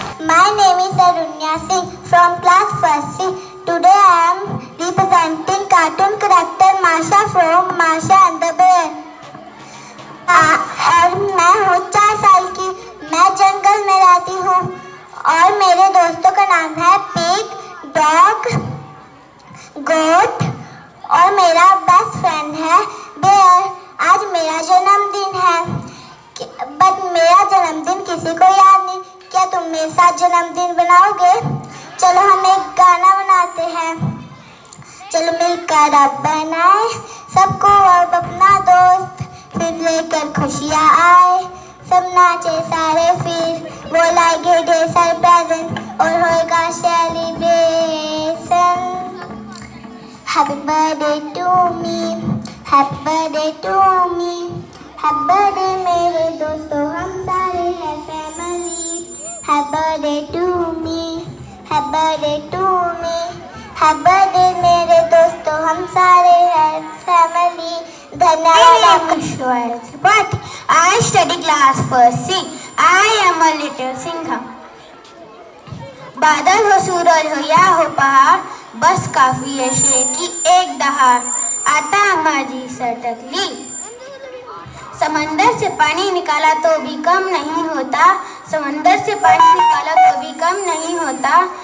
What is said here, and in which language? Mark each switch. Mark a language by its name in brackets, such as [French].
[English] My name is Arunya Singh from class first C. Today I am representing cartoon character Masha from Masha and the Bear. [Hindi] और मैं हूँ 4 साल की। मैं जंगल में रहती हूँ और मेरे दोस्तों का नाम है पिग, डॉग, गोट और मेरा बेस्ट फ्रेंड है बेयर। आज मेरा जन्मदिन है, बट मेरा जन्मदिन किसी को याद नहीं। क्या तुम मेरे साथ जन्मदिन बनाओगे? चलो हम एक गाना बनाते हैं। चलो मिलकर अब बनाए सबको अब अपना दोस्त, फिर लेकर खुशियाँ आए, सब नाचे सारे, फिर वो लाएंगे ढेर सारे प्रेजेंट और होएगा celebration. [English] happy birthday to me, happy birthday to me, happy birthday [Hindi] मेरे दोस्तों, हम सारे हैं family. [English] happy birthday to me, happy birthday to me, happy birthday [Hindi] मेरे दोस्तों, हम सारे हैं फैमिली। धन्यवाद। [English] But I study class first C. I am a little Singham. [Hindi] बादल हो, सूरज हो या हो पहाड़, बस काफी है शेर की एक दहाड़। [Marathi] आता माझी सटकली, [Hindi] समंदर से पानी निकाला तो भी कम नहीं होता, समंदर से पानी निकाला तो भी कम नहीं होता।